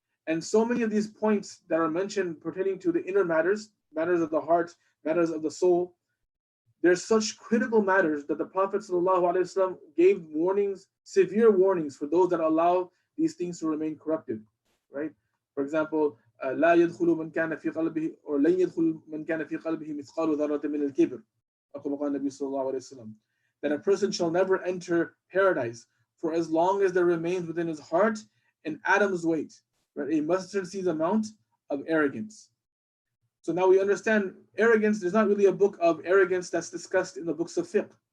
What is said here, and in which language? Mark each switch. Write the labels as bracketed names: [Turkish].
[English] And so many of these points that are mentioned pertaining to the inner matters, matters of the heart, matters of the soul, they're such critical matters that the Prophet ﷺ gave warnings, severe warnings for those that allow these things to remain corrupted, right? For example, [Arabic] لا يدخل من كان في قلبه [English] or [Arabic] لن يدخل من كان في قلبه مثقال ذرة من الكبر. [English] That a person shall never enter paradise for as long as there remains within his heart an atom's weight, right? A mustard seed's amount of arrogance. So now we understand arrogance. There's not really a book of arrogance that's discussed in the books of fiqh.